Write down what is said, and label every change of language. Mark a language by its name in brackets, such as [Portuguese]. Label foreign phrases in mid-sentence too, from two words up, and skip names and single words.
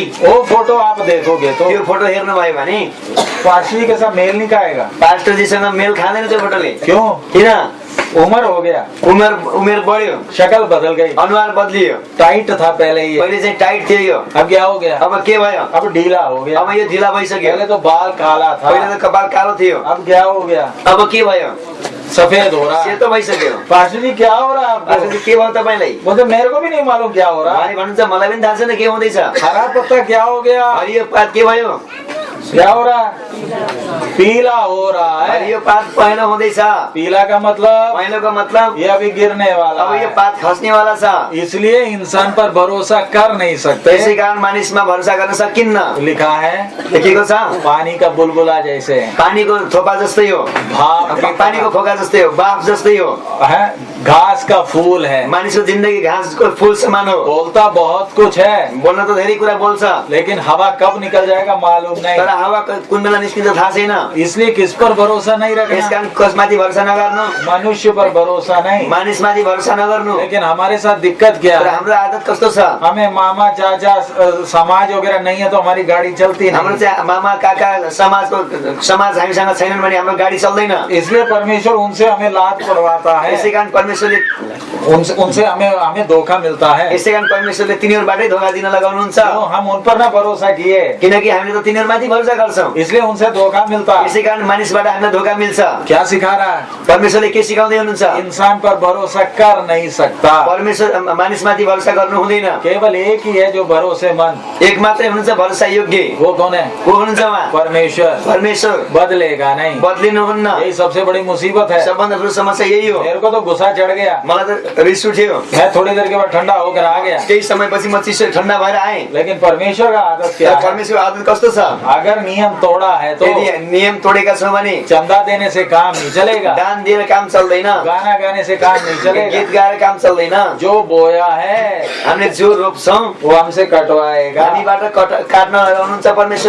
[Hindi] वो फोटो आप देखोगे तो [Nepali] त्यो फोटो हेर्नु भयो भने [Hindi] पास्टर जी के साथ मेल नहीं खाएगा। [Nepali] पास्टरजीसँग मेल खाँदैन त्यो फोटोले। [Hindi] क्यों, [Nepali] किन, [Hindi] उम्र हो गया, [Nepali] उमेर बढ्यो, [Hindi] शक्ल बदल गई, [Nepali] अनुहार बदलियो। [Hindi] टाइट था पहले ये, [Nepali] पहिले चाहिँ टाइट थियो यो, [Hindi] अब क्या हो गया, [Nepali] अब के भयो, [Hindi] अब ढीला हो गया। [Nepali] अब यो ढिला भइसक्यो। [Hindi] पहले तो बाल काला था, [Nepali] पहिले त कपाल कालो थियो, [Hindi] अब क्या हो गया, [Nepali] अब के भयो, [Hindi] सफेद हो रहा है। [Nepali] सेतो भइसक्यो। [Hindi] पास्टर जी क्या हो रहा है आपको, [Nepali] पास्टरजी के भयो तपाईलाई? [Hindi] बोलते मेरे को भी नहीं मालूम क्या हो रहा है। [Nepali] उहाँले भन्नुहुन्छ मलाई पनि थाहा छैन के हुँदैछ। [Hindi] हरा पत्ता क्या हो गया, [Nepali] हरियो पात के भयो, [Hindi] क्या हो रहा है, पीला हो रहा है। [Nepali] हरियो पात पहेँलो हुँदैछ। [Hindi] पीला का मतलब [Nepali] पहेँलोको मतलब [Hindi] ये अभी गिरने वाला [Nepali] अब यो [Hindi] है, [Nepali] पात खस्नेवाला छ। [Hindi] इसलिए इंसान पर भरोसा कर नहीं [Nepali] त्यसै [Hindi] सकते। [Nepali] कारण मानिसमा भरोसा गर्न सकिन्न। [Hindi] लिखा है [Nepali] लेखेको छ, [Hindi] पानी का बुलबुला जैसे [Nepali] पानीको थोपा जस्तै हो, [Hindi] भाप की [Nepali] पानीको फोका जस्तै हो, बाफ जस्तै हो। [Hindi] है, घास का फूल है, [Nepali] मानिसको जिन्दगी घाँसको फूल समान हो। [Hindi] बोलता बहुत कुछ है, [Nepali] बोल्न त धेरै कुरा बोल्छ, [Hindi] लेकिन हवा कब निकल जाएगा मालूम [Nepali] तर [Hindi] नहीं। [Nepali] हावा कुन बेला निस्किन्छ थाहा छैन। [Hindi] इसलिए किस पर भरोसा नहीं [Nepali] यस [Hindi] रखना, [Nepali] कारण कसमाथि भरोसा नगर्नु, [Hindi] मनुष्य पर भरोसा नहीं। [Nepali] मानिसमाथि भरोसा नगर्नु। [Hindi] लेकिन हमारे साथ दिक्कत क्या [Nepali] तर [Hindi] है, [Nepali] हाम्रो आदत कस्तो छ, [Hindi] हमें मामा चाचा समाज वगैरह नहीं है तो हमारी गाड़ी चलती [Nepali] हाम्रो [Hindi] नहीं। [Nepali] चाहिँ मामा काका समाज हामीसँग छैनन् भने हाम्रो गाडी चल्दैन। [Hindi] इसलिए परमेश्वर उनसे हमें लात पड़वाता है, [Nepali] यसै कारण परमेश्वरले [Hindi] उनसे हमें धोखा मिलता है। [Nepali] यसै कारण परमेश्वरले तिनीहरूबाटै धोका दिन लगाउनुहुन्छ। [Hindi] तो हम उन पर ना भरोसा किए, [Nepali] किनकि हामीले त तिनीहरूमाथि भरोसा गर्छौँ। [Hindi] इसलिए उनसे धोखा मिलता है। [Nepali] यसै कारण मानिसबाट हामीलाई धोका मिल्छ। [Hindi] क्या सिखा रहा है, [Nepali] परमेश्वरले के सिकाउँदै हुनुहुन्छ, [Hindi] इंसान पर भरोसा कर नहीं सकता, [Nepali] परमेश्वर मानिसमाथि भरोसा गर्नु हुँदैन। [Hindi] केवल एक ही है जो भरोसेमंद, [Nepali] एक मात्रै हुनुहुन्छ भरोसा योग्य। [Hindi] वो कौन है, [Nepali] को हुनुहुन्छ उहाँ, [Hindi] परमेश्वर। [Nepali] परमेश्वर [Hindi] बदलेगा नहीं, [Nepali] बदलिनुहुन्न। [Hindi] यही सबसे बड़ी मुसीबत है। [Nepali] सबभन्दा ठुलो समस्या यही हो। [Hindi] मेरे को तो गुस्सा चढ़ गया, [Nepali] मलाई त रिस उठ्यो, [Hindi] मैं थोड़ी देर के बाद ठंडा होकर आ गया, [Nepali] केही समयपछि म चिसो ठन्डा भएर आएँ। [Hindi] लेकिन परमेश्वर का आदत क्या है, [Nepali] परमेश्वर आदत कस्तो छ, [Hindi] अगर नियम तोड़ा है तो [Nepali] यदि नियम तोडेका छौँ भने [Hindi] चंदा देने से काम नहीं चलेगा, [Nepali] दान दिएर काम चल्दैन, [Hindi] गाना गाने से काम नहीं चलेगा। [Nepali] गीत गाएर काम चल्दैन। [Hindi] जो बोया है [Nepali] हामीले जो रोप्छौँ [Hindi] वो हमसे कटवाएगा। [Nepali] हामीबाट काट्न लगाउनुहुन्छ परमेश्वर।